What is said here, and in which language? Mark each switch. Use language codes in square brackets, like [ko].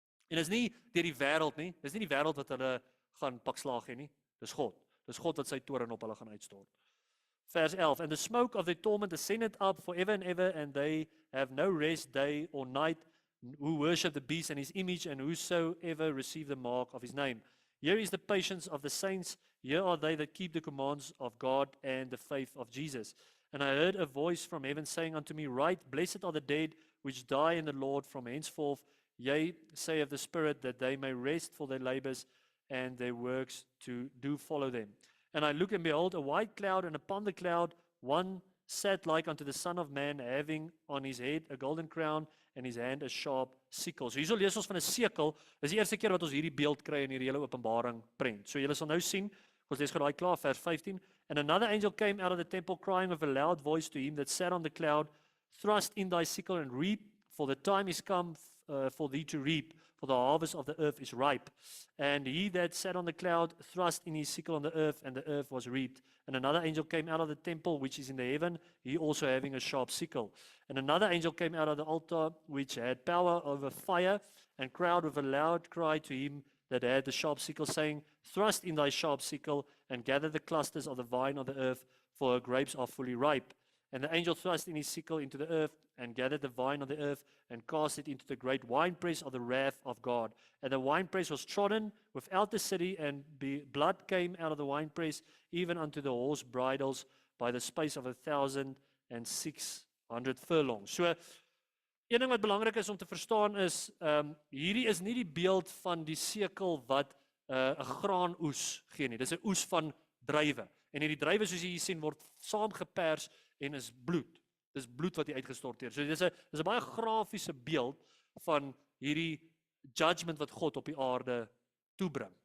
[af] En dis nie deur die wêreld nie, dis nie die wêreld wat hulle gaan pak slaag hê nie, dis God. Dis God wat sy toorn op hulle gaan uitstort. [en] Vers 11, And the smoke of their torment ascended up forever and ever, and they have no rest day or night, who worship the beast and his image, and whosoever receive the mark of his name. Here is the patience of the saints, here are they that keep the commands of God and the faith of Jesus. And I heard a voice from heaven saying unto me, Write, blessed are the dead which die in the Lord from henceforth, yea, say of the Spirit, that they may rest for their labors, and their works to do follow them. And I looked, and behold, a white cloud, and upon the cloud one sat like unto the Son of Man, having on his head a golden crown, and his hand a sharp sickle. [af] So hierso lees ons van 'n sekel. Dis die eerste keer wat ons hierdie beeld kry in hierdie hele Openbaring prent. So julle sal nou sien, ons lees gou daai klaar vers 15. [en] And another angel came out of the temple, crying with a loud voice to him that sat on the cloud, Thrust in thy sickle and reap, for the time is come for thee to reap, for the harvest of the earth is ripe. And he that sat on the cloud thrust in his sickle on the earth, and the earth was reaped. And another angel came out of the temple which is in the heaven, he also having a sharp sickle. And another angel came out of the altar which had power over fire, and cried with a loud cry to him that had the sharp sickle, saying, Thrust in thy sharp sickle, and gather the clusters of the vine of the earth, for her grapes are fully ripe. And the angel thrust in his sickle into the earth, and gathered the vine of the earth, and cast it into the great winepress of the wrath of God. And the winepress was trodden without the city, and blood came out of the winepress, even unto the horse bridles, by the space of 1,600 furlongs. [af] So, een ding wat belangrik is om te verstaan is, hierdie is nie die beeld van die sekel wat 'n graanoes gee nie. Dis 'n oes van druiwe. En hierdie druiwe, soos jy hier sien, word saamgepers en is bloed. Dis bloed wat hier uitgestort word. So dis 'n baie grafiese beeld van hierdie judgment wat God op die aarde toebring.